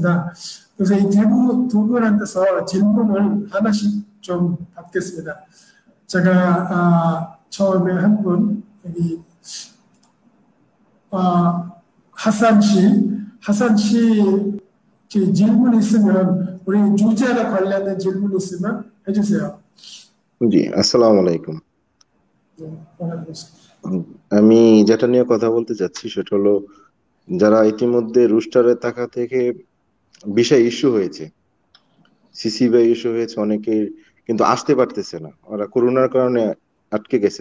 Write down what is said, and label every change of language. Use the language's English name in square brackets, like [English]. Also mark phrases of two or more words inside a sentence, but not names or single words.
[Korean] 그래서 이 두 분한테서 질문을 하나씩 좀 받겠습니다. 제가 처음에 한 분 여기 하산 씨 질문 있으면 우리 주제와 관련된 질문 있으면 해주세요. [Arabic] জি, السلام عليكم. [Bangla] আমি যেটা নিয়ে কথা বলতে চাচ্ছি সেটা হলো, যারা ইতিমধ্যে রুস্টারে থাকা থেকে বিষয় ইস্যু হয়েছে, সিসিবি ইস্যু হয়েছে, অনেকে কিন্তু আসতে পারতেছে না, ওরা করোনার কারণে আটকে গেছে।